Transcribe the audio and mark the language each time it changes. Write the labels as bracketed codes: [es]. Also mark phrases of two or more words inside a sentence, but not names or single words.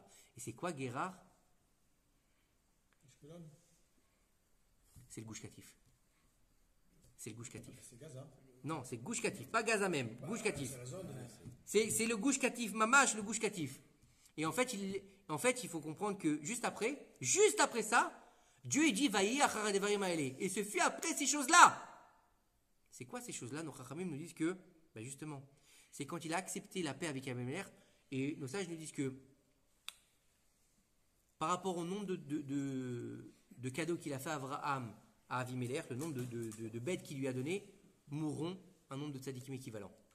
[fr] Et c'est quoi Guérar? C'est le Gush Katif. C'est le Gush Katif. C'est Gaza. Non, c'est Gush Katif, pas Gaza même, Gush Katif. C'est le Gush Katif, Mamash, le Gush Katif. Et en fait, il faut comprendre que juste après ça, Dieu il dit [he] ויהי אחר הדברים האלה. [fr] Et ce fut après ces choses-là. C'est quoi ces choses-là? Nos Chachamim nous disent que, justement, c'est quand il a accepté la paix avec Abimelech. Et nos sages nous disent que, par rapport au nombre de cadeaux qu'il a fait à Avraham, à Avimelech, le nombre de bêtes qu'il lui a donné, mourront un nombre de tzadikim équivalent.